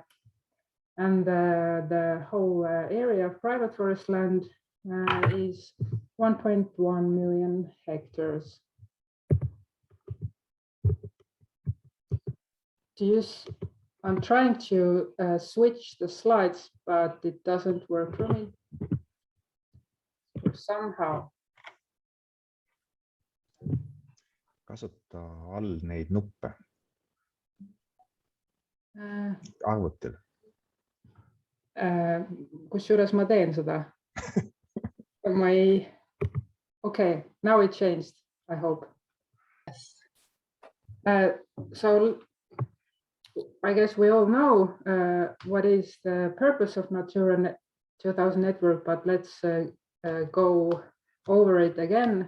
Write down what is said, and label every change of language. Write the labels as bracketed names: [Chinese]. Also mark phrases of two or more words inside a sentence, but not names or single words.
[English] And the whole area of private forest land is 1.1 million hectares. I'm trying to switch the slides, but it doesn't work for me somehow. [Estonian] Kasuta all neid nuppe arvutil. Kusjuures ma teen seda. [English] Okay, now it changed, I hope. So I guess we all know what is the purpose of Natura 2000 network, but let's go over it again.